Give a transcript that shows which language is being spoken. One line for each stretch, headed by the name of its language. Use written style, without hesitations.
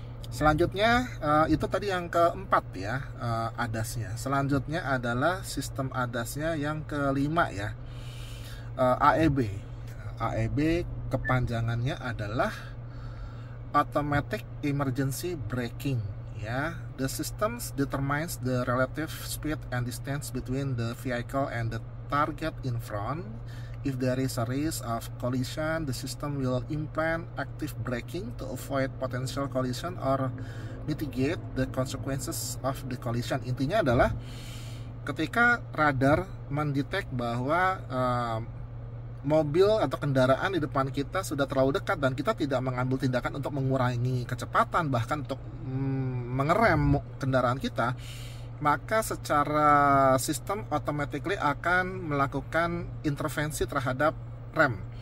Indonesian: Selanjutnya itu tadi yang keempat ya, ADAS-nya. Selanjutnya adalah sistem ADAS-nya yang kelima ya, AEB. AEB kepanjangannya adalah Automatic Emergency Braking ya.
English: The system determines the relative speed and distance between the vehicle and the target in front. If there is a risk of collision, the system will implement active braking to avoid potential collision or mitigate the consequences of the collision.
Indonesian: Intinya adalah ketika radar mendetek bahwa mobil atau kendaraan di depan kita sudah terlalu dekat dan kita tidak mengambil tindakan untuk mengurangi kecepatan, bahkan untuk mengerem kendaraan kita, maka secara sistem automatically akan melakukan intervensi terhadap rem.